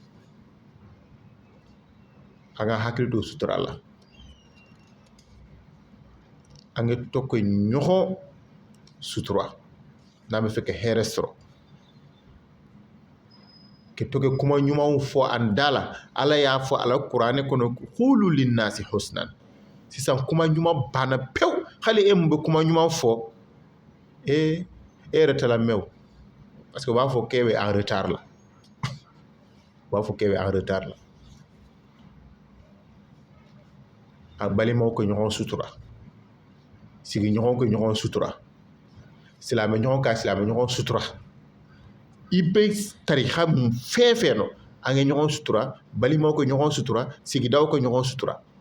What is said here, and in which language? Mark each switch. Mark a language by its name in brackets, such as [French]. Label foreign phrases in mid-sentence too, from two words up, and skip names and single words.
[Bambara] an ka hakili to sutura la an ka to ka ɲɔgɔn sutura n'an bɛ fɛ ka hɛrɛ sɔrɔ ka to ka kuma ɲumanw fɔ an da la ala y'a fɔ ala kuranɛ kɔnɔ [Arabic] قولوا للناس حسنا [Bambara] sisan kuma ɲuman banna pewu hali e mun bɛ kuma ɲuman fɔ e yɛrɛ tɛ lamɛn o [French] parce que [Bambara] u b'a fɔ k'e bɛ [French] en retard [Bambara] la u b'a fɔ k'e bɛ [French] en retard [Bambara] la a balimaw ka ɲɔgɔn sutura sigiɲɔgɔnw ka ɲɔgɔn sutura silamɛ ɲɔgɔn ka silamɛ ɲɔgɔn sutura i bɛ tarixa mun fɛn fɛn nɔ an ka ɲɔgɔn sutura balimaw ka ɲɔgɔn sutura sigidaw ka ɲɔgɔn sutura